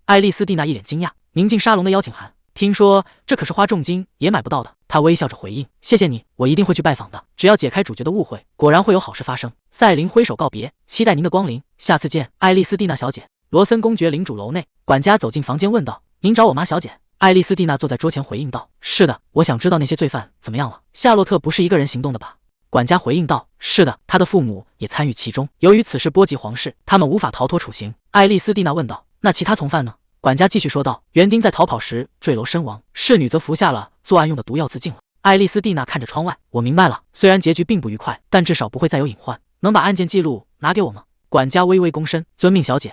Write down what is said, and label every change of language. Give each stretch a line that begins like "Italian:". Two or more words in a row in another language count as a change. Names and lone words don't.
Chinese: 愛麗絲蒂娜一臉驚訝，您進沙龍的邀請函？聽說這可是花重金也買不到的。她微笑着回應：謝謝你，我一定會去拜訪的，只要解開主角的誤會，果然會有好事發生。賽琳揮手告別，期待您的光臨，下次見。愛麗絲蒂娜小姐。羅森公爵領主樓內，管家走進房間問道：您找我媽小姐？愛麗絲蒂娜坐在桌前回應道：是的，我想知道那些罪犯怎麼樣了。夏洛特不是一個人行動的吧？管家回應道：是的，他的父母也參與其中。由於此事波及皇室，他們無法逃脫處刑。愛麗絲蒂娜問道：那其他從犯呢？管家繼續說道：園丁在逃跑時墜樓身亡，侍女則服下了作案用的毒藥自盡了。愛麗絲蒂娜看着窗外，我明白了，雖然結局並不愉快，但至少不會再有隱患。能把案件記錄拿給我嗎？管家微微躬身，遵命小姐。